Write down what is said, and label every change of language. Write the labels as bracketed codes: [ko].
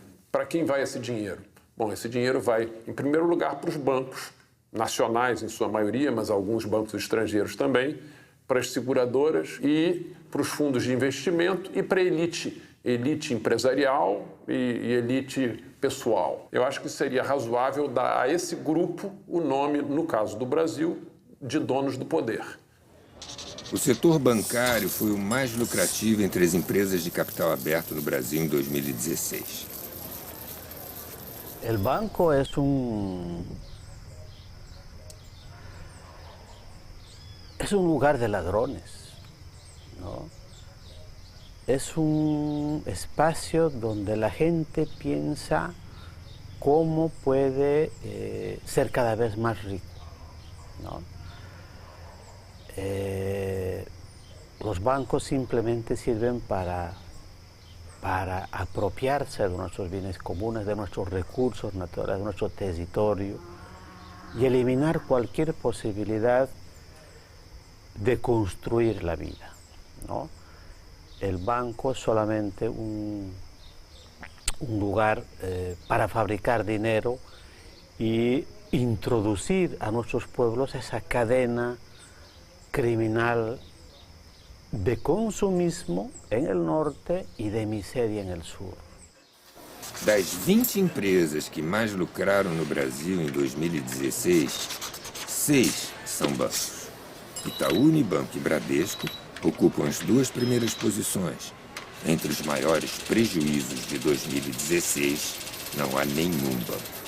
[pt] Para quem vai esse dinheiro? Bom, esse dinheiro vai, em primeiro lugar, para os bancos nacionais, em sua maioria, mas alguns bancos estrangeiros também, para as seguradoras e para os fundos de investimento e para a elite empresarial e elite pessoal. Eu acho que seria razoável dar a esse grupo o nome, no caso do Brasil, de donos do poder. O setor bancário foi o mais lucrativo entre as empresas de capital aberto no Brasil em 2016. O banco é [es] lugar de ladrones, ¿no? Es un espacio donde la gente piensa cómo puede ser cada vez más rico, ¿no? Los bancos simplemente sirven para apropiarse de nuestros bienes comunes, de nuestros recursos naturales, de nuestro territorio y eliminar cualquier posibilidad de construir la vida, ¿no? el banco es solamente un lugar para fabricar dinero y introducir a nuestros pueblos esa cadena criminal de consumismo en el norte y de miseria en el sur. [pt] Das 20 empresas que mais lucraram no Brasil em 2016, 6 são bancos. Itaú Unibanco e Bradesco ocupam as 2 primeiras posições. Entre os maiores prejuízos de 2016, não há nenhum banco.